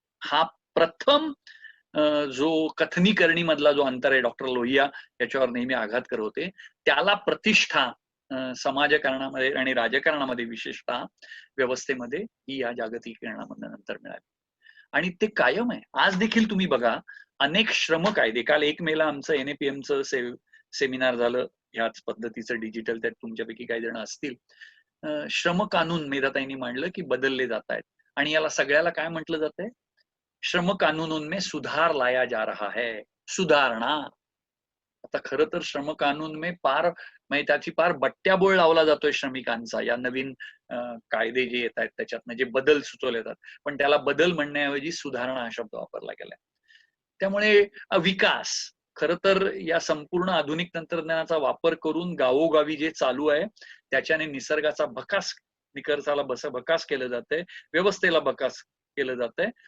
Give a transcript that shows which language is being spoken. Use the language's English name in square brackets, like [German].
[Marathi] हा प्रथम जो कथनीकरणी मधला जो अंतर आहे, डॉक्टर लोहिया याच्यावर नेहमी आघात करत होते, त्याला प्रतिष्ठा समाजकारणामध्ये आणि राजकारणामध्ये विशेषतः व्यवस्थेमध्ये ही या जागतिकीकरणामधून नंतर मिळाली आणि ते कायम आहे. आज देखील तुम्ही बघा, अनेक श्रम कायदे, काल 1 मेला आमचं NAPMचं सेमिनार झालं ह्याच पद्धतीचं डिजिटल, त्यात तुमच्यापैकी काही जण असतील. श्रम कानून मेधाताईंनी मांडलं की बदलले जात आहेत आणि याला सगळ्याला काय म्हटलं जातंय? [Hindi] श्रम कानूनों में सुधार लाया जा रहा है, सुधारणा. [Marathi] आता खरं तर श्रम कानून में पार म्हणजे त्याची पार बट्ट्याबोळ लावला जातोय श्रमिकांचा, या नवीन कायदे जे येत आहेत त्याच्यात जे बदल सुचवले जातात, पण त्याला बदल म्हणण्याऐवजी सुधारणा हा शब्द वापरला गेलाय. त्यामुळे विकास, खरं तर या संपूर्ण आधुनिक तंत्रज्ञानाचा वापर करून गावोगावी जे चालू आहे त्याच्याने निसर्गाचा निसर्गाला भकास केलं जातंय, व्यवस्थेला भकास केलं जातंय.